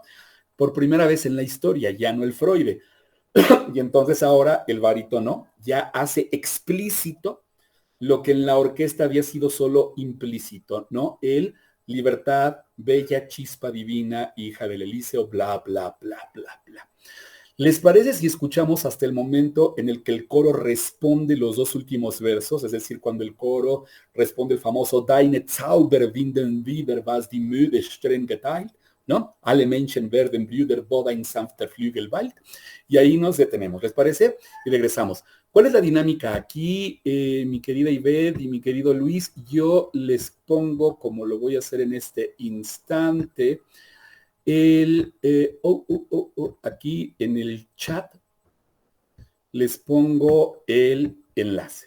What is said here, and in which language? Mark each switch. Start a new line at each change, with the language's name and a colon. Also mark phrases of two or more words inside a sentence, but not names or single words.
Spanish: Por primera vez en la historia, ya no el Freude. Y entonces ahora el barítono ya hace explícito lo que en la orquesta había sido solo implícito, ¿no? El libertad, bella chispa divina, hija del Elíseo, bla, bla, bla, bla, bla. ¿Les parece si escuchamos hasta el momento en el que el coro responde los dos últimos versos? Es decir, cuando el coro responde el famoso
German: Deine Zauberwinden wieder was die Müde streng geteilt,
Spanish: ¿no?
German: Alle Menschen werden Brüder, wo ein sanfter Flügel weilt.
Spanish: Y ahí nos detenemos, ¿les parece? Y regresamos. ¿Cuál es la dinámica aquí, mi querida Ivette y mi querido Luis? Yo les pongo, como lo voy a hacer en este instante, aquí en el chat les pongo el enlace.